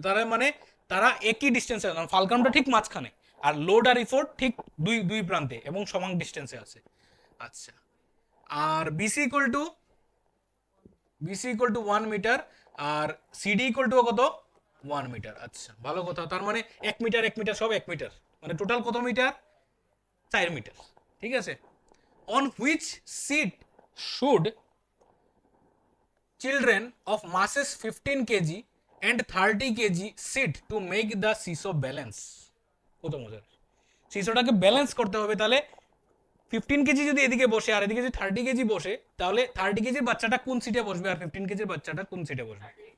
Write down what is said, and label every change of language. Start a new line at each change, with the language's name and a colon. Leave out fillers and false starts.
Bangla: তার মানে তারা একই ডিস্টেন্সে, ফালক্রামটা ঠিক মাঝখানে, আর লোড আর ইফোর্ট ঠিক দুই দুই প্রান্তে এবং সমান ডিস্টেন্সে আছে। আচ্ছা, আর BC equal to 1 metre, আর CD equal to কত, 1 মিটার। আচ্ছা, ভালো কথা, তার মানে 1 মিটার 1 মিটার সব 1 মিটার, মানে টোটাল কত মিটার, 4 মিটার। ঠিক আছে,
English: On which seat should children of masses 15 kg and 30 kg sit to make the seesaw balance।
Bangla: কত মজার, সিসোটাকে ব্যালেন্স করতে হবে, তাহলে 15 কেজি যদি এদিকে বসে আর এদিকে যদি 30 কেজি বসে, তাহলে 30 কেজির বাচ্চাটা কোন সিটে বসবে আর 15 কেজির বাচ্চাটা কোন সিটে বসবে?